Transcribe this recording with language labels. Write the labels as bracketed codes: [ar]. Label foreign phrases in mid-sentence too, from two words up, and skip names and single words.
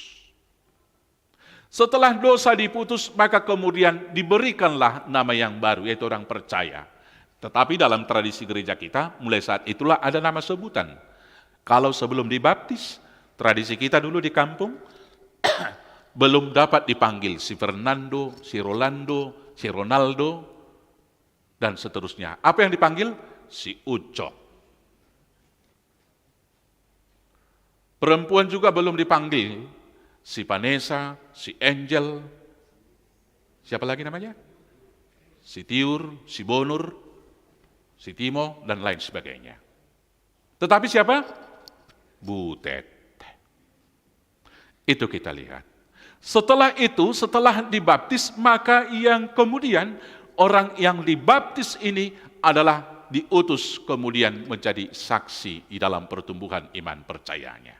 [id] Setelah dosa diputus, maka kemudian diberikanlah nama yang baru, yaitu orang percaya. Tetapi dalam tradisi gereja kita, mulai saat itulah ada nama sebutan. Kalau sebelum dibaptis, tradisi kita dulu di kampung, belum dapat dipanggil si Fernando, si Rolando, si Ronaldo, dan seterusnya. Apa yang dipanggil? Si Ucok. Perempuan juga belum dipanggil, si Vanessa, si Angel, siapa lagi namanya? Si Tiur, si Bonur, si Timo, dan lain sebagainya. Tetapi siapa? Butet. Itu kita lihat. Setelah itu, setelah dibaptis, maka yang kemudian orang yang dibaptis ini adalah diutus kemudian menjadi saksi di dalam pertumbuhan iman percayanya.